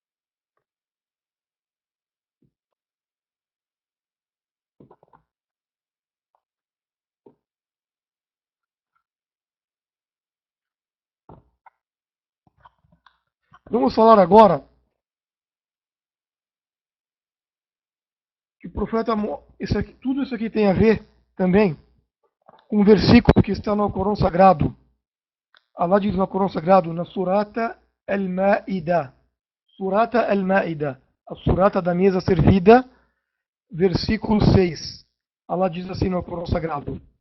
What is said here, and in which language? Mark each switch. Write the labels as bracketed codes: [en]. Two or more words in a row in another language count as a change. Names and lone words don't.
[pt] Vamos falar agora que o profeta, tudo isso aqui tem a ver também com um versículo que está no Corão Sagrado. Allah diz no Corão Sagrado, na Surata Al-Ma'ida. Surata Al-Ma'ida, a Surata da mesa servida, versículo 6. Allah diz assim no Corão Sagrado.